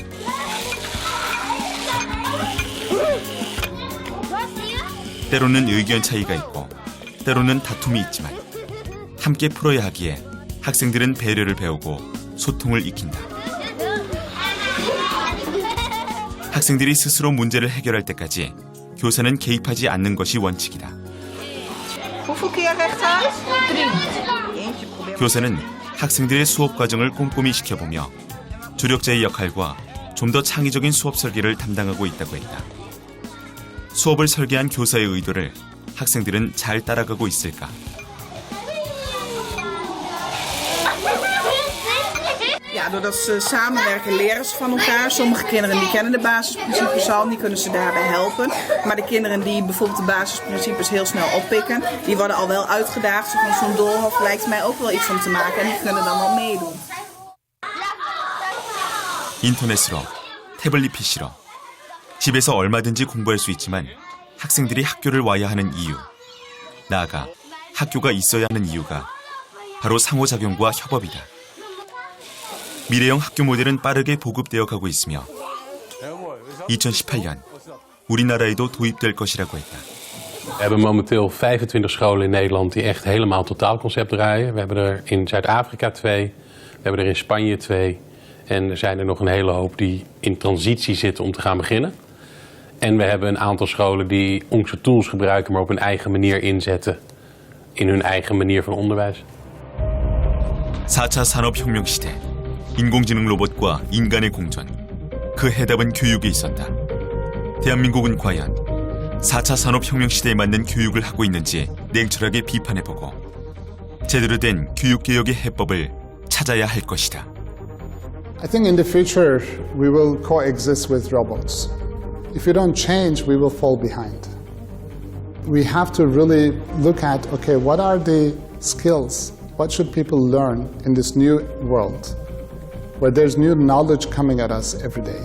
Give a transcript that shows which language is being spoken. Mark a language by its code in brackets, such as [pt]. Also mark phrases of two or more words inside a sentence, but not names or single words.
[ko] 때로는 의견 차이가 있고 때로는 다툼이 있지만 함께 풀어야 하기에 학생들은 배려를 배우고 소통을 익힌다. 학생들이 스스로 문제를 해결할 때까지 교사는 개입하지 않는 것이 원칙이다. [nl] Hoeveel keer rechtuit? 3. [ko] 교사는 학생들의 수업 과정을 꼼꼼히 지켜보며 조력자의 역할과 좀 더 창의적인 수업 설계를 담당하고 있다고 했다. 수업을 설계한 교사의 의도를 학생들은 잘 따라가고 있을까? [nl] Ja, doordat ze samenwerken leren ze van elkaar. Sommige kinderen die kennen de basisprincipes al, die kunnen ze daarbij helpen. Maar de kinderen die bijvoorbeeld de basisprincipes heel snel oppikken, die worden al wel uitgedaagd. Zo van zo'n doolhof lijkt mij ook wel iets om te maken en die kunnen dan wel meedoen. [ko] 인터넷으로, 태블릿 PC로 집에서 얼마든지 공부할 수 있지만 학생들이 학교를 와야 하는 이유, 나아가 학교가 있어야 하는 이유가 바로 상호작용과 협업이다. 미래형 학교 모델은 빠르게 보급되어 가고 있으며 2018년 우리나라에도 도입될 것이라고 했다. [nl] We hebben momenteel 25 scholen in Nederland die echt helemaal totaalconcept draaien. We hebben er in Zuid-Afrika 2, we hebben er in Spanje 2 en er zijn er nog een hele hoop die in transitie zitten om te gaan beginnen. En we hebben een aantal scholen die onze tools gebruiken, maar op hun eigen manier inzetten in hun eigen manier van onderwijs. [ko] 4차 산업혁명 시대, 인공지능 로봇과 인간의 공존, 그 해답은 교육에 있었다. 대한민국은 과연 4차 산업혁명 시대에 맞는 교육을 하고 있는지 냉철하게 비판해보고 제대로 된 교육개혁의 해법을 찾아야 할 것이다. [en] I think in the future we will coexist with robots. If we don't change, we will fall behind. We have to really look at, okay, what are the skills? What should people learn in this new world where there's new knowledge coming at us every day?